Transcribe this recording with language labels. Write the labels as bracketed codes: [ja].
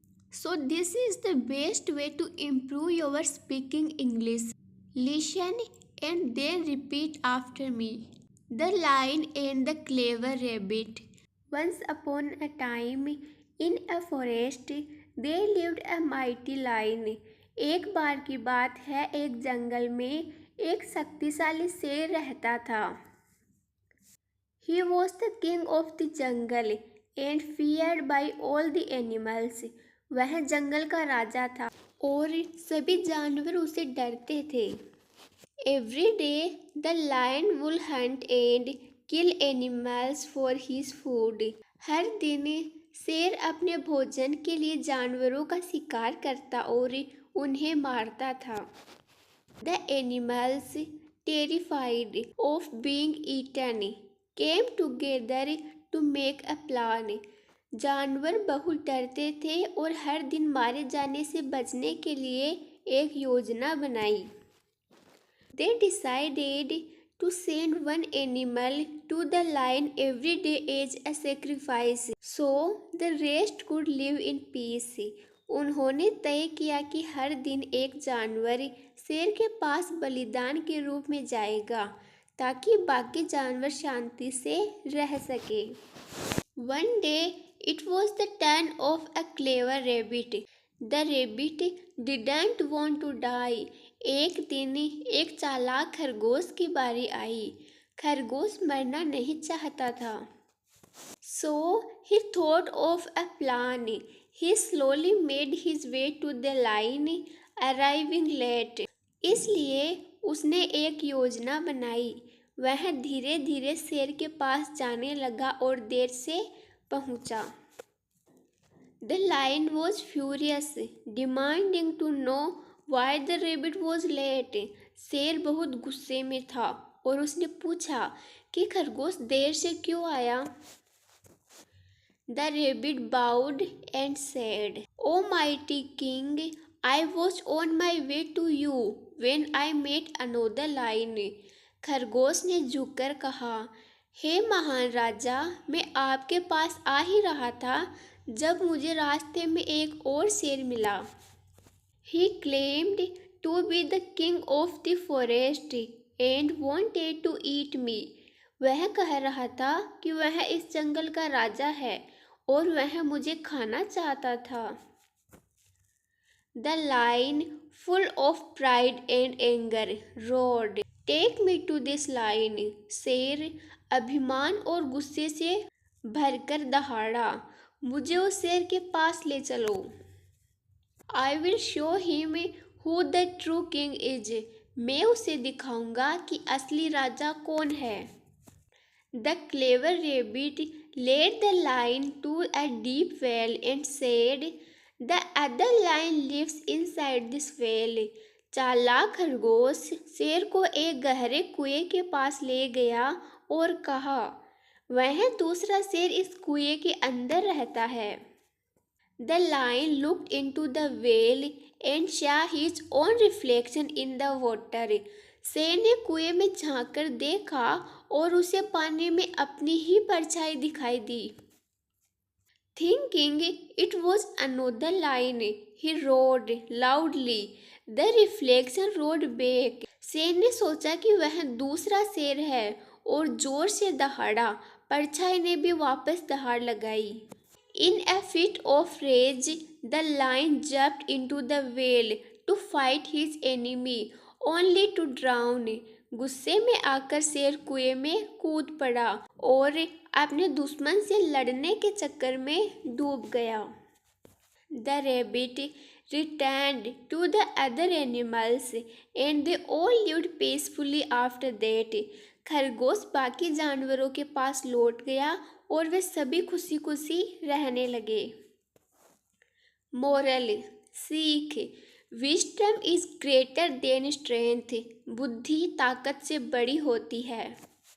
[en] So this is the best way to improve your speaking English. Listen and then repeat after me. The Lion and the Clever Rabbit. Once upon a time in a forest there lived a mighty lion. [hi] एक बार की बात है, एक जंगल में एक शक्तिशाली शेर रहता था. [en] He was the king of the jungle and feared by all the animals. [hi] वह जंगल का राजा था और सभी जानवर उसे डरते थे. [en] Every day the lion would hunt and kill animals for his food. [hi] हर दिन शेर अपने भोजन के लिए जानवरों का शिकार करता और उन्हें मारता था. [en] The animals, terrified of being eaten, came together to make a plan. [hi] जानवर बहुत डरते थे और हर दिन मारे जाने से बचने के लिए एक योजना बनाई. [en] They decided to send one animal to the lion every day as a sacrifice, so the rest could live in peace. [hi] उन्होंने तय किया कि हर दिन एक जानवर शेर के पास बलिदान के रूप में जाएगा ताकि बाकी जानवर शांति से रह सके. [en] One day it was the turn of a clever rabbit. The rabbit didn't want to die. [hi] एक दिन एक चालाक खरगोश की बारी आई. खरगोश मरना नहीं चाहता था. [en] So he thought of a plan. He slowly made his way to the lion, arriving late. [hi] इसलिए उसने एक योजना बनाई. वह धीरे धीरे शेर के पास जाने लगा और देर से पहुंचा. [en] The lion was furious, demanding to know why the rabbit was late. [hi] शेर बहुत गुस्से में था और उसने पूछा कि खरगोश देर से क्यों आया. [en] The rabbit bowed and said, "O mighty king, I was on my way to you when I met another lion." [hi] खरगोश ने झुककर कहा, हे महान राजा, मैं आपके पास आ ही रहा था जब मुझे रास्ते में एक और शेर मिला. [en] He claimed to be the king of the forest and wanted to eat me. [hi] वह कह रहा था कि वह इस जंगल का राजा है और वह मुझे खाना चाहता था. [en] The lion, full of pride and anger, roared, "Take me to this lion." [hi] शेर अभिमान और गुस्से से भरकर दहाड़ा, मुझे उस शेर के पास ले चलो. [en] I will show him who the true king is. [hi] मैं उसे दिखाऊंगा कि असली राजा कौन है. [en] The clever rabbit led the lion to a deep well and said, "The other lion lives inside this well." [hi] चालाक खरगोश शेर को एक गहरे कुएं के पास ले गया और कहा, वह दूसरा शेर इस कुएं के अंदर रहता है. [en] The lion looked into the well and saw his own reflection in the water. [hi] शेर ने कुएं में झांककर देखा और उसे पानी में अपनी ही परछाई दिखाई दी. [en] Thinking it was another lion, he roared loudly. The reflection roared back. [hi] शेर ने सोचा कि वह दूसरा शेर है और जोर से दहाड़ा. परछाई ने भी वापस दहाड़ लगाई. [en] In a fit of rage, the lion jumped into the well to fight his enemy, only to drown. [hi] गुस्से में आकर शेर कुएं में कूद पड़ा और अपने दुश्मन से लड़ने के चक्कर में डूब गया. [en] The rabbit returned to the other animals and they all lived peacefully after that. [hi] खरगोश बाकी जानवरों के पास लौट गया और वे सभी खुशी खुशी रहने लगे. मोरल, सीख, [en] Wisdom is greater than strength. [hi] बुद्धि ताकत से बड़ी होती है.